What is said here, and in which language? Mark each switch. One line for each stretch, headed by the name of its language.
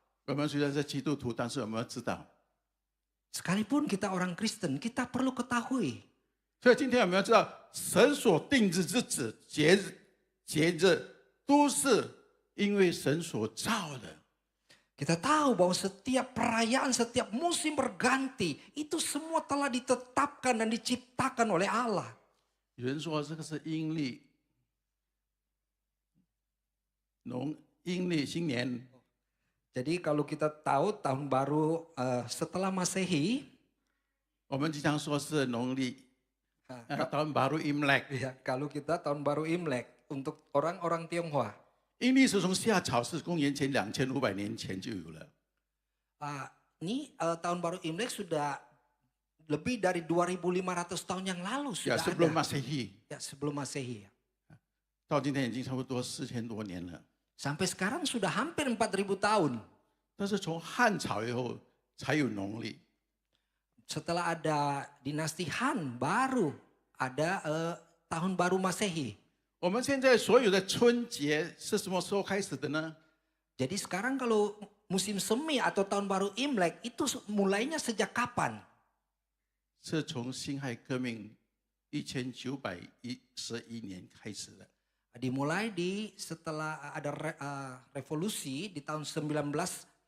Chinese: 我们虽然是基督徒，但是我们要知道，
Indonesian: Sekalipun kita orang Kristen, kita perlu ketahui.
Chinese: 所以今天我们要知道，神所定的日子、节日，都是因为神所造的。
Indonesian: Kita tahu bahwa setiap perayaan, setiap musim berganti, itu semua telah ditetapkan dan diciptakan oleh Allah.
Chinese: 有人说这个是阴历，阴历新年，
Indonesian: Jadi kalau kita tahu tahun baru setelah Masehi,
Chinese: 我们经常说是农历
Indonesian: tahun baru Imlek。 ya, kalau kita tahun baru Imlek untuk orang-orang Tionghoa.
Chinese: 阴历是从夏朝，是公元前2500年前就有了。
Indonesian: Ini tahun baru Imlek sudah lebih dari 2.500 tahun yang lalu 呀 sudah ，sebelum ada. Masehi， Ya, sebelum Masehi.
Chinese: 到今天已经差不多4000多年了。
Indonesian: Sampai sekarang sudah hampir 4.000 tahun.
Chinese: 但是从汉朝以后才有农历。
Indonesian: Setelah ada dinasti Han, baru ada tahun baru Masehi.
Chinese: 我们现在所有的春节是什么时候开始的呢？
Indonesian: Jadi sekarang kalau musim semi atau tahun baru Imlek itu mulainya sejak kapan?
Chinese: 是从辛亥革命1911年开始的。
Indonesian: Dimulai setelah ada revolusi di tahun 1911.